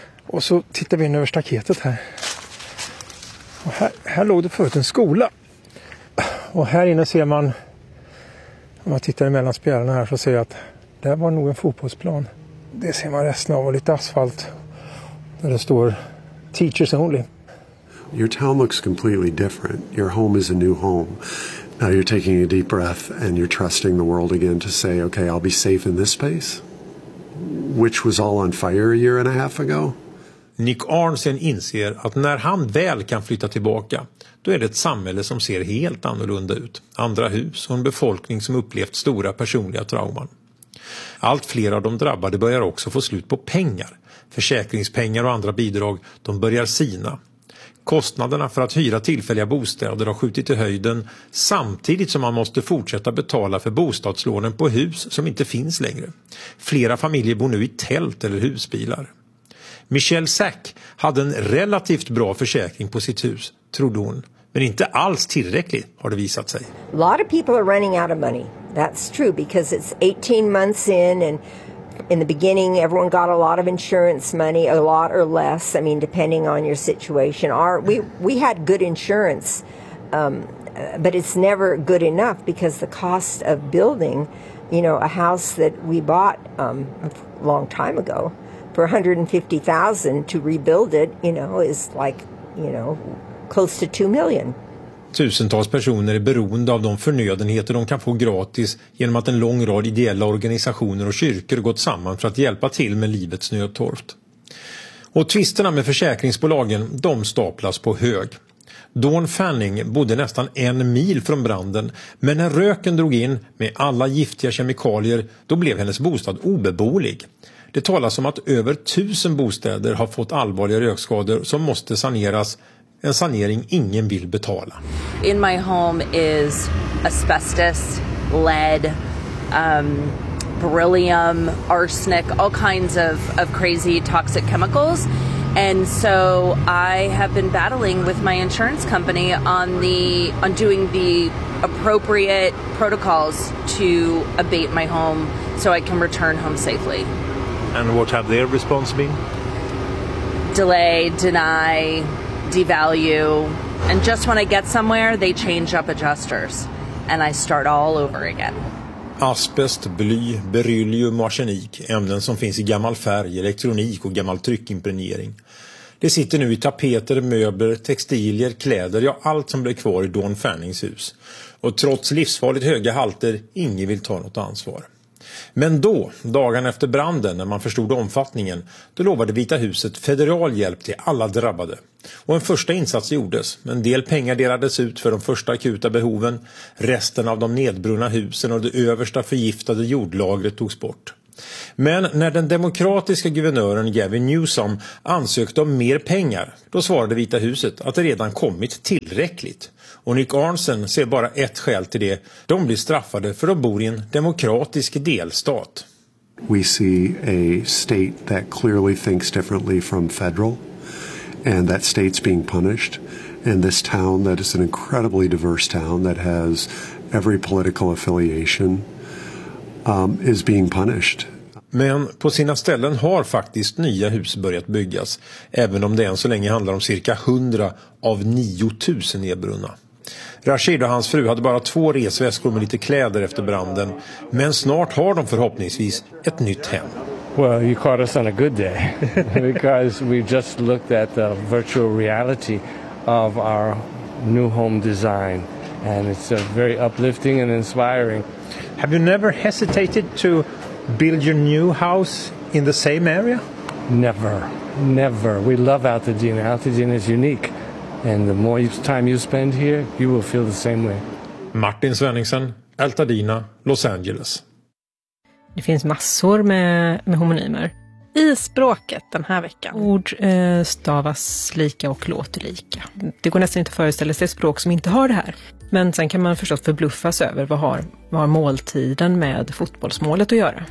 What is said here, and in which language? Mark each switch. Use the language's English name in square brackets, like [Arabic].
[Swedish] Och så tittar vi in över staketet här. Och här låg det förut en skola. Och här inne ser man, om man tittar emellan spjärarna här, så ser jag att där var nog en fotbollsplan. Det ser man resten av och lite asfalt där det står teachers only. [English] Your town looks completely different. Your home is a new home. Now you're taking a deep breath and you're trusting the world again to say, okay, I'll be safe in this space. Which was all on fire a year and a half ago. [Swedish] Nick Arnson inser att när han väl kan flytta tillbaka, då är det ett samhälle som ser helt annorlunda ut. Andra hus och en befolkning som upplevt stora personliga trauman. Allt fler av de drabbade börjar också få slut på pengar. Försäkringspengar och andra bidrag, de börjar sina. Kostnaderna för att hyra tillfälliga bostäder har skjutit i höjden, samtidigt som man måste fortsätta betala för bostadslånen på hus som inte finns längre. Flera familjer bor nu i tält eller husbilar. Michelle Sack hade en relativt bra försäkring på sitt hus, trodde hon, men inte alls tillräckligt har det visat sig. [English] A lot of people are running out of money. That's true because it's 18 months in and in the beginning everyone got a lot of insurance money, a lot or less, I mean depending on your situation. We had good insurance but it's never good enough because the cost of building you know, a house that we bought a long time ago for $150,000 to rebuild it, you know, is like, you know, close to $2 million. [Swedish] Tusentals personer är beroende av de förnödenheter de kan få gratis genom att en lång rad ideella organisationer och kyrkor gått samman för att hjälpa till med livets nödtorft. Och tvisterna med försäkringsbolagen, de staplas på hög. Dawn Fanning bodde nästan en mil från branden, men när röken drog in med alla giftiga kemikalier, då blev hennes bostad obeboelig. Det talas om att över 1000 bostäder har fått allvarliga rökskador som måste saneras. En sanering ingen vill betala. [English] In my home is asbestos, lead, beryllium, arsenic, all kinds of crazy toxic chemicals. And so I have been battling with my insurance company on doing the appropriate protocols to abate my home so I can return home safely. And what have their response been? Delay, deny, devalue. And just when I get somewhere, they change up adjusters and I start all over again. [Swedish] Asbest, bly, beryllium och arsenik, ämnen som finns i gammal färg, elektronik och gammal tryckimpregnering. Det sitter nu i tapeter, möbler, textilier, kläder, ja allt som blir kvar i Dawn Fannings hus. Och trots livsfarligt höga halter, ingen vill ta något ansvar. Men då, dagen efter branden, när man förstod omfattningen, då lovade Vita huset federal hjälp till alla drabbade. Och en första insats gjordes. En del pengar delades ut för de första akuta behoven. Resten av de nedbrunna husen och det översta förgiftade jordlagret togs bort. Men när den demokratiska guvernören Gavin Newsom ansökte om mer pengar, då svarade Vita huset att det redan kommit tillräckligt. Och Nick Arnson ser bara ett skäl till det. De blir straffade för att de bor i en demokratisk delstat. [English] We see a state that clearly thinks differently from federal, and that state's being punished. And this town that is an incredibly diverse town that has every political affiliation is being punished. [Swedish] Men på sina ställen har faktiskt nya hus börjat byggas, även om det än så länge handlar om cirka 100 av 9000 nedbrunna. Rashid och hans fru hade bara två resväskor med lite kläder efter branden, men snart har de förhoppningsvis ett nytt hem. [English] Well, you caught us on a good day because we just looked at the virtual reality of our new home design and it's a very uplifting and inspiring. Have you never hesitated to build your new house in the same area? Never, never. We love Altadena. Altadena is unique. And the more time you spend here, you will feel the same way. [Swedish] Martin Svenningsen, Altadena, Los Angeles. Det finns massor med homonymer. I språket den här veckan. Ord stavas lika och låter lika. Det går nästan inte att föreställa sig ett språk som inte har det här. Men sen kan man förstås förbluffas över vad har måltiden med fotbollsmålet att göra.